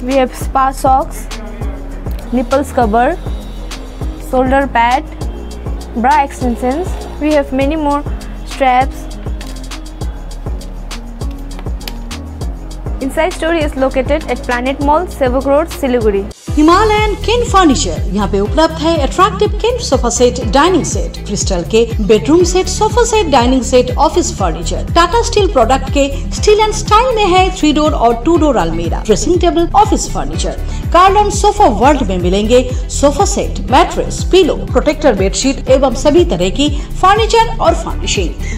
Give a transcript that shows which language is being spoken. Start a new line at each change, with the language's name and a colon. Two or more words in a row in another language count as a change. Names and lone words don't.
English: We have spa socks, nipples cover, shoulder pad, bra extensions. We have many more straps. Inside store is located at Planet Mall, Sevok Road, Siliguri.
Hindi: हिमालयन किन फर्नीचर यहाँ पे उपलब्ध है। अट्रैक्टिव किन
English: sofa set, dining set,
Hindi: क्रिस्टल के
English: bedroom set, sofa set, dining set, office furniture.
Hindi: टाटा स्टील प्रोडक्ट के स्टील एंड स्टाइल में है 3 डोर और 2 डोर अलमीरा,
English: dressing table, office furniture.
Hindi: कार्लन सोफा वर्ल्ड में मिलेंगे
English: sofa set, mattress, pillow, protector bedsheet
Hindi: एवं सभी तरह की फर्नीचर और फर्निशिंग।